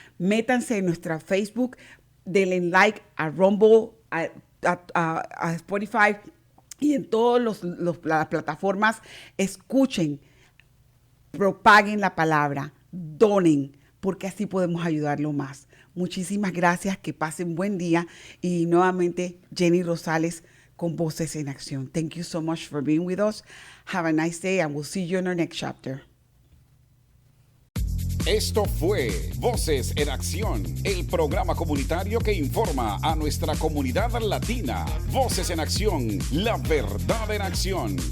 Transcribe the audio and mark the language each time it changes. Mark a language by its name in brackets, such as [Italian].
[Spanish] Métanse en nuestra Facebook, denle like a Rumble, a Spotify y en todas las plataformas. Escuchen, propaguen la palabra, donen, porque así podemos ayudarlo más. Muchísimas gracias, que pasen buen día. Y nuevamente, Jenny Rosales con Voces en Acción. [English] Thank you so much for being with us. Have a nice day and we'll see you in our next chapter. [Spanish] Esto fue Voces en Acción, el programa comunitario que informa a nuestra comunidad latina. Voces en Acción, la verdad en acción.